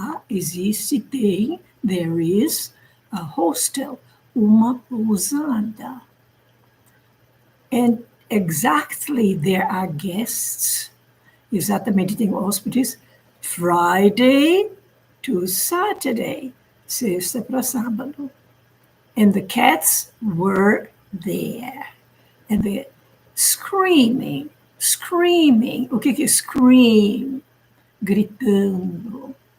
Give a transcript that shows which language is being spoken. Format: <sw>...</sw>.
<pt>Existe, tem,</pt> <en>there is a hostel,</en> <pt>uma pousada.</pt> <en>And exactly there are guests.</en> <pt>Exatamente, tem hóspedes.</pt> <en>Friday to Saturday,</en> <pt>sexta para sábado.</pt> <en>And the cats were there. And they're screaming.</en> <pt>O que é scream? Gritando.</pt>